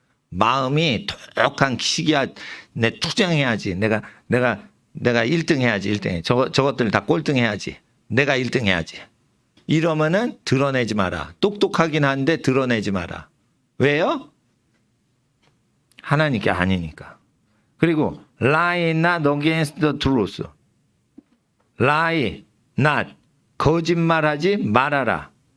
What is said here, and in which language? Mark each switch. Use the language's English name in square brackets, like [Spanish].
[Korean] 마음이 독한 시기야. 내 투쟁해야지. 내가 1등 해야지. 1등. 저것들 다 꼴등 해야지. 내가 1등 해야지. 이러면은 드러내지 마라. 똑똑하긴 한데 드러내지 마라. 왜요? 하나님께 아니니까. 그리고 [English] lie not against the truth. [Korean] lie not 거짓말하지 말아라.